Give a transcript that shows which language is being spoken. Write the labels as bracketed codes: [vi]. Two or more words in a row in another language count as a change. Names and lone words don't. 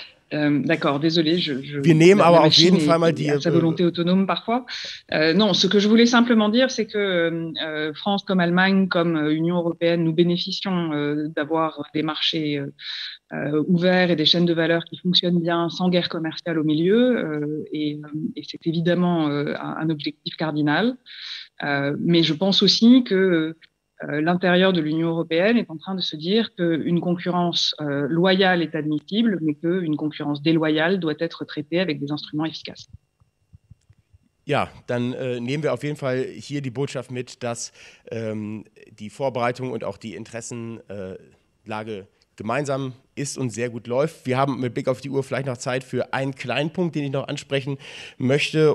[fr] D'accord, désolé. [de] Wir nehmen aber auf jeden Fall mal die... [fr] sa volonté autonome parfois. Non, ce que je voulais simplement dire, c'est que France comme Allemagne, comme Union européenne, nous bénéficions d'avoir des marchés ouverts et des chaînes de valeur qui fonctionnent bien sans guerre commerciale au milieu. Et c'est évidemment un objectif cardinal. Mais je pense aussi que l'intérieur de l'Union européenne est en train de se dire qu'une concurrence loyale est admissible, mais qu'une concurrence déloyale doit être traitée avec des instruments efficaces. [de] Ja, dann nehmen wir auf jeden Fall hier die Botschaft mit, dass die Vorbereitung und auch die Interessenlage gemeinsam ist und sehr gut läuft. Wir haben mit Blick auf die Uhr vielleicht noch Zeit für einen kleinen Punkt, den ich noch ansprechen möchte.